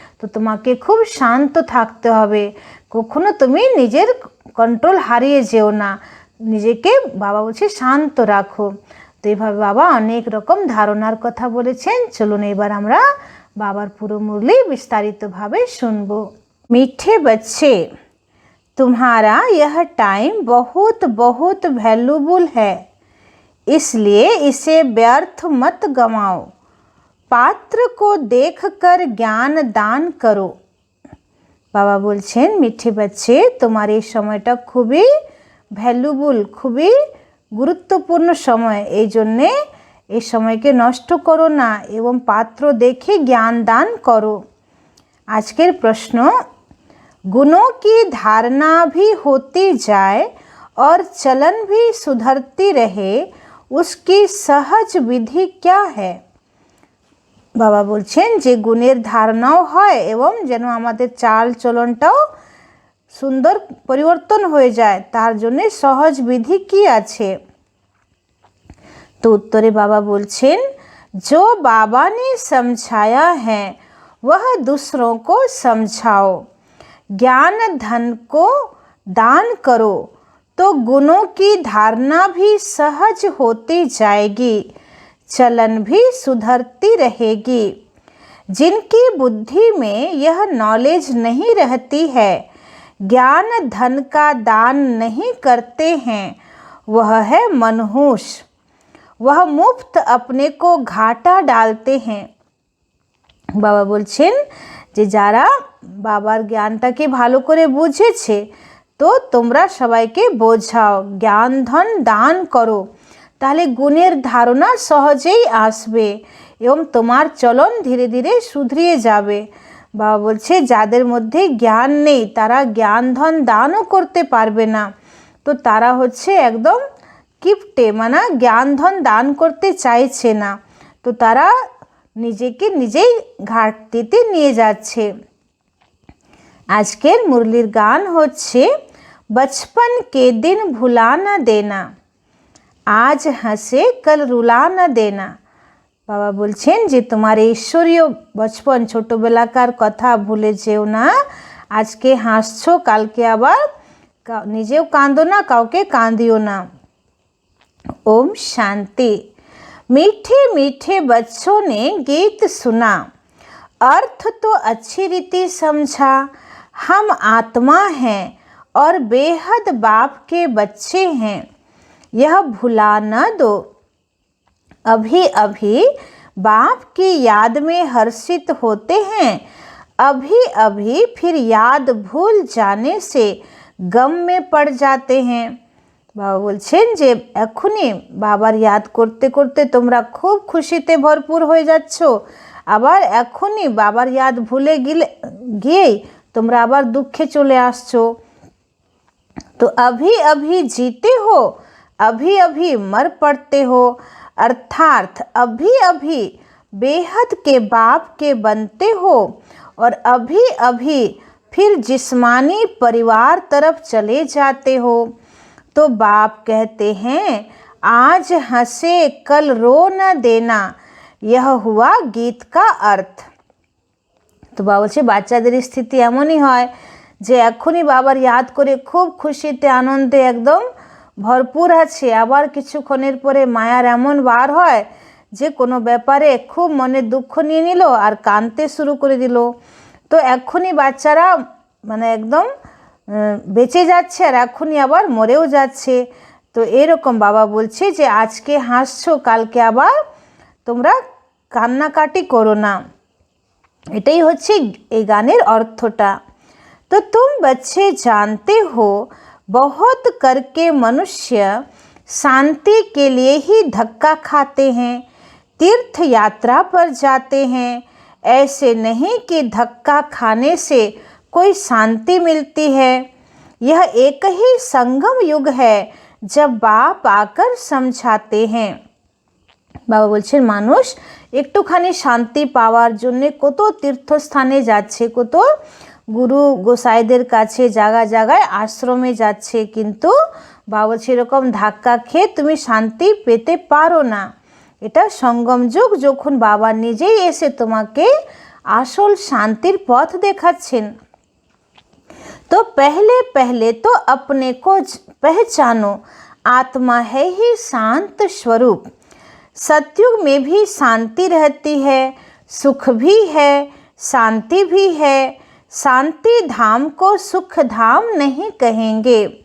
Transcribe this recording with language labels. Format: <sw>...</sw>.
<bn>তো তোমাকে খুব শান্ত থাকতে হবে, কখনো তুমি নিজের কন্ট্রোল হারিয়ে যেও না, নিজেকে বাবা বলছে শান্ত রাখো। তো এইভাবে বাবা অনেক রকম ধারণার কথা বলেছেন। চলুন এবার আমরা বাবার পুরো মুরলি বিস্তারিতভাবে শুনবো।</bn> <hi>मीठे बच्चे, तुम्हारा यह टाइम बहुत बहुत वैल्यूबल है, इसलिए इसे व्यर्थ मत गंवाओ। पात्र को देखकर ज्ञान दान करो।</hi> <bn>বাবা বলছেন</bn> <hi>মিঠে বাচ্চে</hi> <bn>তোমার এই সময়টা খুবই ভ্যালুবল, খুবই গুরুত্বপূর্ণ সময়, এই জন্যে এই সময়কে নষ্ট করো না এবং পাত্র দেখে জ্ঞান দান করো। আজকের প্রশ্ন,</bn> <hi>गुणों की धारणा भी होती जाए और चलन भी सुधरती रहे, उसकी सहज विधि क्या है।</hi> <bn>বাবা বলছেন যে গুণের ধারণাও হয় এবং যেন আমাদের চাল চলনটাও সুন্দর পরিবর্তন হয়ে যায়, তার জন্য সহজ বিধি কি আছে। তো উত্তরে বাবা বলছেন</bn> <hi>जो बाबा ने समझाया है वह दूसरों को समझाओ, ज्ञान धन को दान करो, तो गुणों की धारणा भी सहज होती जाएगी, चलन भी सुधरती रहेगी। जिनकी बुद्धि में यह नॉलेज नहीं रहती है, ज्ञान धन का दान नहीं करते हैं, वह है मनहूस, वह मुफ्त अपने को घाटा डालते हैं।</hi> <bn>বাবা বলছেন যে যারা বাবার জ্ঞানটাকে ভালো করে বুঝেছে তো তোমরা সবাইকে বোঝাও, জ্ঞান ধন দান করো, তাহলে গুণের ধারণা সহজেই আসবে এবং তোমার চলন ধীরে ধীরে শুধরিয়ে যাবে। বাবা বলছে যাদের মধ্যে জ্ঞান নেই তারা জ্ঞান ধন দানও করতে পারবে না, তো তারা হচ্ছে একদম কিপটে, মানে জ্ঞান ধন দান করতে চাইছে না, তো তারা নিজেকে নিজেই ঘাটতিতে নিয়ে যাচ্ছে। আজকের মুরলির গান হচ্ছে</bn> <hi>बचपन के दिन भुला न देना, आज हंसे कल रुला न देना।</hi> <bn>বাবা বলছেন যে তোমার ঈশ্বরীয় বচপন ছোটবেলাকার কথা ভুলে যেও না, আজকে হাসছো কালকে আবার নিজেও কাঁদো না, কাউকে কাঁদিও না।</bn> <hi>ओम शांति। मीठे मीठे बच्चों ने गीत सुना, अर्थ तो अच्छी रीति समझा। हम आत्मा हैं और बेहद बाप के बच्चे हैं, यह भुला न दो। अभी अभी बाप की याद में हर्षित होते हैं, अभी अभी फिर याद भूल जाने से गम में पड़ जाते हैं।</hi> <bn>বাবা বলছেন যে এখনই বাবার ইয়াদ করতে করতে তোমরা খুব খুশিতে ভরপুর হয়ে যাচ্ছ, আবার এখনই বাবার ইয়াদ ভুলে গিয়েই তোমরা আবার দুঃখে চলে আসছো।</bn> <hi>तो अभी अभी जीते हो, अभी अभी मर पड़ते हो, अर्थात अभी अभी बेहद के बाप के बनते हो और अभी अभी फिर जिस्मानी परिवार तरफ चले जाते हो। तो बाप कहते हैं आज हंसे कल रो न देना, यह हुआ गीत का अर्थ।</hi> <bn>তো বাবা বলছে বাচ্চাদের স্থিতি এমনই হয় যে এখনই বাবার ইয়াদ করে খুব খুশিতে আনন্দে একদম ভরপুর আছে, আবার কিছুক্ষণের পরে মায়ার এমন বার হয় যে কোনো ব্যাপারে খুব মনে দুঃখ নিয়ে নিল আর কাঁদতে শুরু করে দিল। তো এখনই বাচ্চারা মানে একদম বেঁচে যাচ্ছে আর এখনই আবার মরেও যাচ্ছে। তো এরকম বাবা বলছে যে আজকে হাসছো, কালকে আবার তোমরা কান্নাকাটি করো না। এটাই হচ্ছে এই গানের অর্থটা।</bn> <hi>तो तुम बच्चे जानते हो बहुत करके मनुष्य शांति के लिए ही धक्का खाते हैं, तीर्थ यात्रा पर जाते हैं। ऐसे नहीं कि धक्का खाने से कोई शांति मिलती है। यह एक ही संगम युग है जब बाप आकर समझाते हैं।</hi> <bn>বাবা বলছেন মানুষ একটুখানি শান্তি পাওয়ার জন্য কত তীর্থস্থানে যাচ্ছে, কত গুরু গোসাইদের কাছে জায়গা জায়গায় আশ্রমে যাচ্ছে, কিন্তু বাবা বলছে এরকম ধাক্কা খেয়ে তুমি শান্তি পেতে পারো না। এটা সঙ্গম যুগ, যখন বাবা নিজেই এসে তোমাকে আসল শান্তির পথ দেখাচ্ছেন।</bn> <hi>तो पहले पहले तो अपने को पहचानो, आत्मा है ही शांत स्वरूप। सतयुग में भी शांति रहती है, सुख भी है, शांति भी है। शांति धाम को सुख धाम नहीं कहेंगे।</hi>